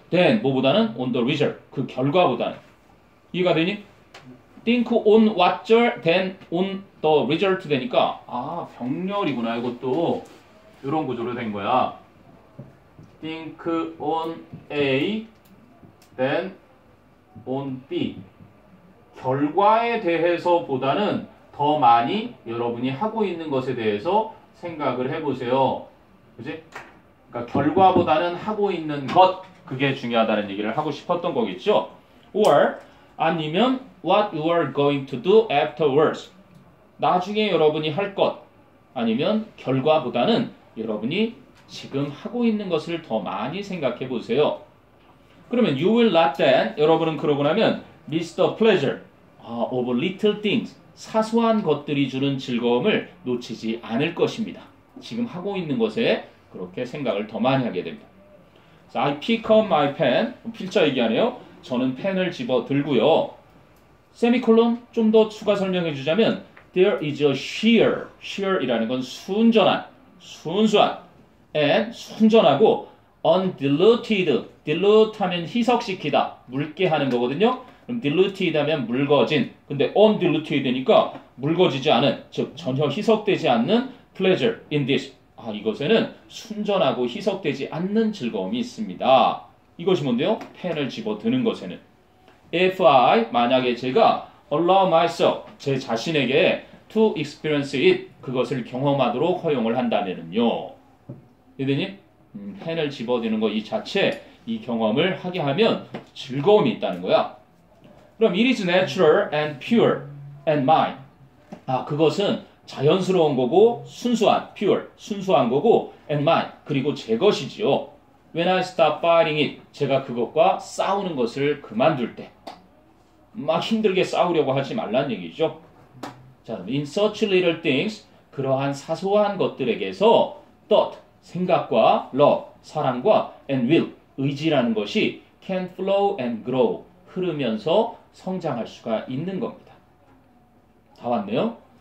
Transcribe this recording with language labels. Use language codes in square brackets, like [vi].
[en] Then [ko] 뭐보다는 [en] on the result. [ko] 그 결과보다는. 이해가 되니? [en] think on what then on the result [ko] 되니까 병렬이구나. 이것도 이런 구조로 된 거야. [en] think on A then on B [ko] 결과에 대해서 보다는 더 많이 여러분이 하고 있는 것에 대해서 생각을 해보세요. 그지? 그러니까 결과보다는 하고 있는 것 그게 중요하다는 얘기를 하고 싶었던 거겠죠. [en] or [ko] 아니면 [en] what you are going to do afterwards. [ko] 나중에 여러분이 할 것. 아니면 결과보다는 여러분이 지금 하고 있는 것을 더 많이 생각해 보세요. 그러면 [en] you will not then [ko] 여러분은 그러고 나면 [en] miss the pleasure of little things. [ko] 사소한 것들이 주는 즐거움을 놓치지 않을 것입니다. 지금 하고 있는 것에 그렇게 생각을 더 많이 하게 됩니다. [en] So I pick up my pen. [ko] 필자 얘기하네요. 저는 펜을 집어 들고요. 세미콜론 좀 더 추가 설명해 주자면 [en] there is a sheer [ko] 이라는 건 순전한, 순수한 and 순전하고 undiluted, dilute 하면 희석시키다, 묽게 하는 거거든요. 그럼 diluted 하면 묽어진, 근데 undiluted니까 묽어지지 않은, 즉 전혀 희석되지 않는 [en] pleasure in this. [ko] 이것에는 순전하고 희석되지 않는 즐거움이 있습니다. 이것이 뭔데요? 펜을 집어드는 것에는. [en] If I, [ko] 만약에 제가 [en] allow myself, [ko] 제 자신에게 [en] to experience it, [ko] 그것을 경험하도록 허용을 한다면은요. 이해되니? 펜을 집어드는 것 이 자체, 이 경험을 하게 하면 즐거움이 있다는 거야. 그럼 [en] it is natural and pure and mine. [ko] 그것은 자연스러운 거고 순수한, pure, 순수한 거고 [en] and mine, [ko] 그리고 제 것이지요. [en] When I stop fighting it, [ko] 제가 그것과 싸우는 것을 그만둘 때. 막 힘들게 싸우려고 하지 말란 얘기죠. 자, [en] in such little things, [ko] 그러한 사소한 것들에게서 thought, 생각과 love, 사랑과 and will, 의지라는 것이 [en] can flow and grow, [ko] 흐르면서 성장할 수가 있는 겁니다. 다 왔네요?